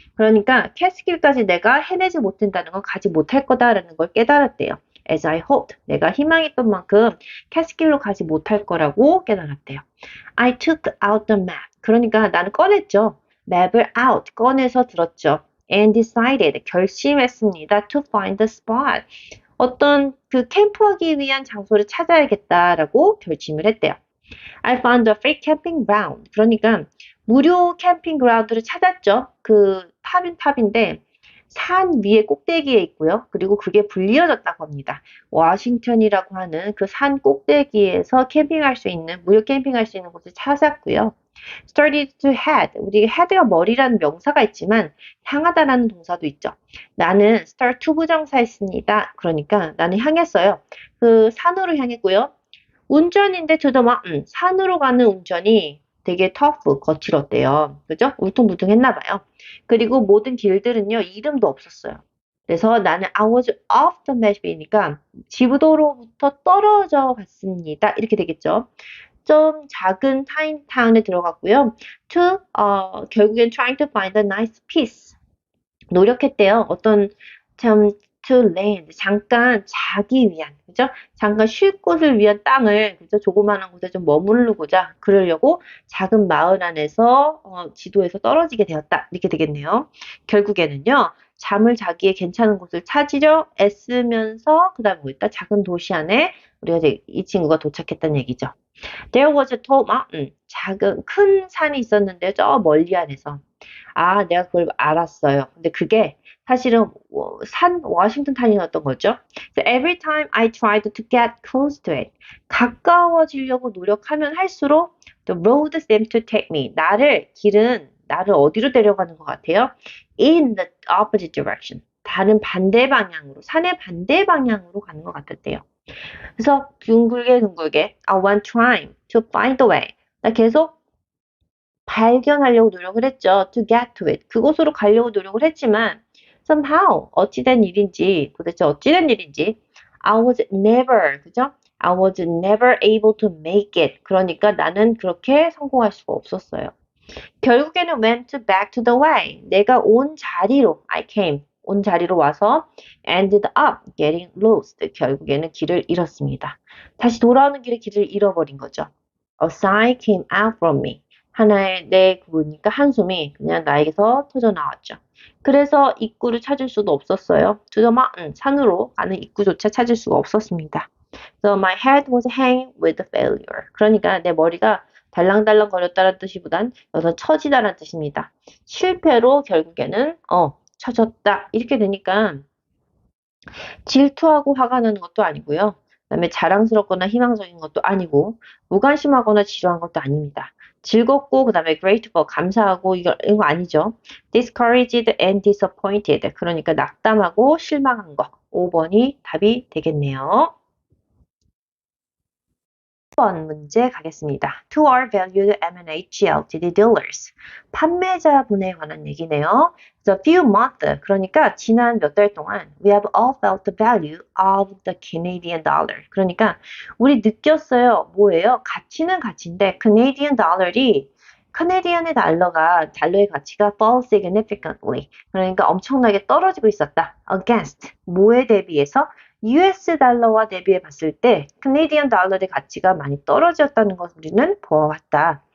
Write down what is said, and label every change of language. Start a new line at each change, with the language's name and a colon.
Korean: 그러니까 캐스킬까지 내가 해내지 못한다는 건 가지 못할 거다라는 걸 깨달았대요.
English: As I hoped.
Korean: 내가 희망했던 만큼 캐스킬로 가지 못할 거라고 깨달았대요.
English: I took out the map.
Korean: 그러니까 나는 꺼냈죠. 맵을 out, 꺼내서 들었죠. And decided, 결심했습니다.
English: To find the spot.
Korean: 어떤 그 캠프하기 위한 장소를 찾아야겠다라고 결심을 했대요.
English: I found a free camping ground.
Korean: 그러니까 무료 캠핑 그라운드를 찾았죠. 그 탑인 탑인데 산 위에 꼭대기에 있고요. 그리고 그게 불리어졌다고 합니다. 워싱턴이라고 하는 그 산 꼭대기에서 캠핑할 수 있는 무료 캠핑할 수 있는 곳을 찾았고요.
English: started to head.
Korean: 우리 head가 머리라는 명사가 있지만 향하다라는 동사도 있죠. 나는 start to 부정사했습니다. 그러니까 나는 향했어요. 그 산으로 향했고요. 운전인데 to the mountain. 산으로 가는 운전이 되게 터프, 거칠었대요. 그죠? 울퉁불퉁했나 봐요. 그리고 모든 길들은요, 이름도 없었어요. 그래서 나는 I was off the map이니까 지도로부터 떨어져 갔습니다. 이렇게 되겠죠. 좀 작은 타인 타운에 들어갔고요. to 결국엔
English: trying to find a nice piece.
Korean: 노력했대요. 어떤 참 to land 잠깐 자기 위한 그죠? 잠깐 쉴 곳을 위한 땅을 그죠? 조그마한 곳에 좀 머무르고자 그러려고 작은 마을 안에서 지도에서 떨어지게 되었다. 이렇게 되겠네요. 결국에는요. 잠을 자기의 괜찮은 곳을 찾으려 애쓰면서 그다음에 뭐였다? 작은 도시 안에 우리가 이제 이 친구가 도착했다는 얘기죠.
English: There was a tall mountain.
Korean: 작은 큰 산이 있었는데 저 멀리 안에서 아, 내가 그걸 알았어요. 근데 그게 사실은 산 워싱턴 탄이었던 거죠.
English: So every time I tried to get close to it,
Korean: 가까워지려고 노력하면 할수록
English: the road seemed to take me.
Korean: 길은 나를 어디로 데려가는 것 같아요?
English: In the opposite direction.
Korean: 다른 반대 방향으로, 산의 반대 방향으로 가는 것 같았대요. 그래서 둥글게
English: I went trying to find the way.
Korean: 나 계속 발견하려고 노력을 했죠.
English: To get to it.
Korean: 그곳으로 가려고 노력을 했지만 somehow 어찌된 일인지 도대체 어찌된 일인지
English: I was never
Korean: 그죠?
English: I was never able to make it.
Korean: 그러니까 나는 그렇게 성공할 수가 없었어요. 결국에는
English: went back to the way.
Korean: 내가 온 자리로 I came. 온 자리로 와서
English: ended up getting lost.
Korean: 결국에는 길을 잃었습니다. 다시 돌아오는 길에 길을 잃어버린 거죠.
English: A sigh came out from me.
Korean: 하나의 보니까 한숨이 그냥 나에게서 터져 나왔죠. 그래서 입구를 찾을 수도 없었어요.
English: To the mountain,
Korean: 산으로 가는 입구조차 찾을 수가 없었습니다.
English: So my head was hanging with failure.
Korean: 그러니까 내 머리가 달랑달랑 거렸다는 뜻이보단 여기서 처지다라는 뜻입니다. 실패로 결국에는 처졌다. 이렇게 되니까 질투하고 화가 나는 것도 아니고요. 그다음에 자랑스럽거나 희망적인 것도 아니고 무관심하거나 지루한 것도 아닙니다. 즐겁고 그다음에 grateful 감사하고 이거 아니죠.
English: discouraged and disappointed
Korean: 그러니까 낙담하고 실망한 거. 5번이 답이 되겠네요. 1번 문제 가겠습니다.
English: To our valued M&H Ltd dealers.
Korean: 판매자분에 관한 얘기네요. The few months, 그러니까 지난 몇 달 동안
English: we have all felt the value of the Canadian dollar.
Korean: 그러니까 우리 느꼈어요. 뭐예요? 가치는 가치인데 Canadian dollar이 카네디안의 달러의 가치가 fall significantly. 그러니까 엄청나게 떨어지고 있었다. against, 뭐에 대비해서? US 달러와 대비해 봤을 때 Canadian 달러의 가치가 많이 떨어졌다는 것을 우리는 보아왔다.